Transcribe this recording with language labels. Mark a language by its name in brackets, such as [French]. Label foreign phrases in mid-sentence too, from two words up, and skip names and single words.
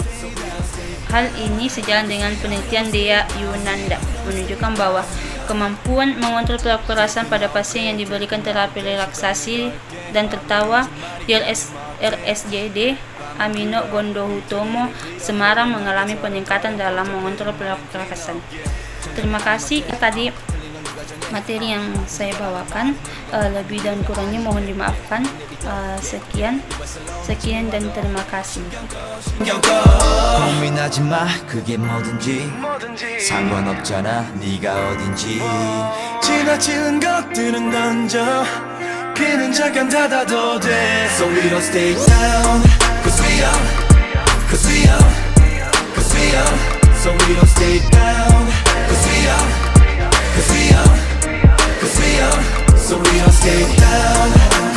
[Indonesian] Hal ini sejalan dengan penelitian Dea Yunanda menunjukkan bahwa kemampuan mengontrol perilaku kekerasan pada pasien yang diberikan terapi relaksasi dan tertawa RSJD Amino Gondohutomo Semarang mengalami peningkatan dalam mengontrol perilaku kekerasan. Terima kasih. Tadi materi yang saya bawakan, lebih dan kurangnya mohon dimaafkan. Sekian dan terima kasih. [Korean] 고민하지 마 그게 뭐든지 상관없잖아 네가 어딘지 지나치는 것들은 던져 귀는 잠깐 닫아도 돼 [English] So we don't stay down Cause we up Cause we up Cause we up So we don't stay down Cause we up Cause we up Cause we up So we don't stay down